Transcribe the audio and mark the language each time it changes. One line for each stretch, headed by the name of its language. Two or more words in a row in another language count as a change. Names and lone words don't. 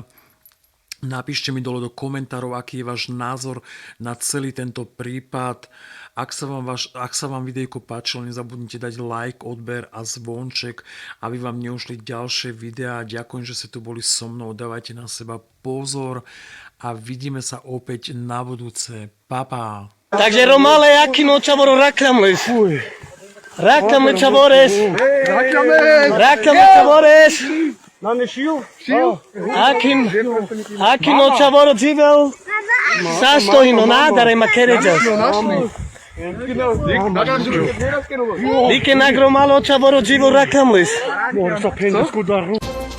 Slovak: Napíšte mi dole do komentárov, aký je váš názor na celý tento prípad. Ak sa vám videjko páčilo, nezabudnite dať like, odber a zvonček, aby vám neušli ďalšie videá. Ďakujem, že ste tu boli so mnou. Dávajte na seba pozor a vidíme sa opäť na budúce. Pa, pa.
Romany: Takže Romale, Akino, Čavoro, Raklamles. Raklamles, Čavores. Raklamles, Čavores. Akino, Čavoro, Živel. Sastojno, nádare, Makeređas. Dike nagromalo, Čavoro, Živel, Raklamles.